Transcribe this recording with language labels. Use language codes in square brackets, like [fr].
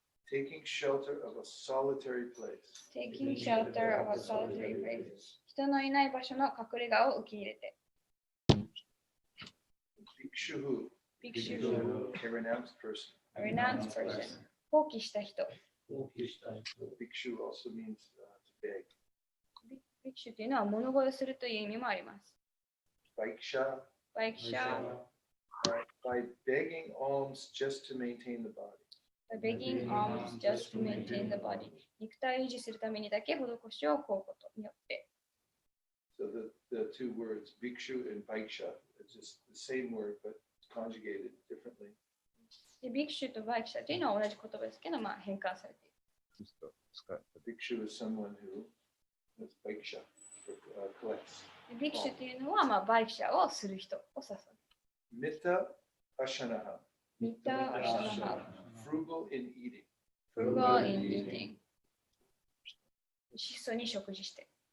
[en] Taking shelter of a solitary place. Taking shelter of a solitary place. [ja] 人のいない場所の隠れ家を受け入れて。 [en] Bhikshuhu, a renounced person. A renounced person. [ja] 放棄した人。 [en] Bhikshu also means to beg. [ja] ビクシュというのは物乞いするという意味もあります。 [en] Vaiksha, [ja] バイクシャ [en] by begging alms just to maintain the body. by begging alms just to maintain the body [ja] 肉体を維持するためにだけ施しを請うことによって [en] So the two words, bhikshu and bhaiksha, it's just the same word, but conjugated differently. [ja] でビクシュとバイクシャというのは同じ言葉ですけど、変換されている。 [en] A bhikshu is someone who is bhiksha, collects. [ja] でビクシュというのは、バイクシャをする人を指す。 [en] Mitta ashanaha, [ja] ミタアシャナハ [en] frugal in eating. frugal in eating [ja] 質素に食事して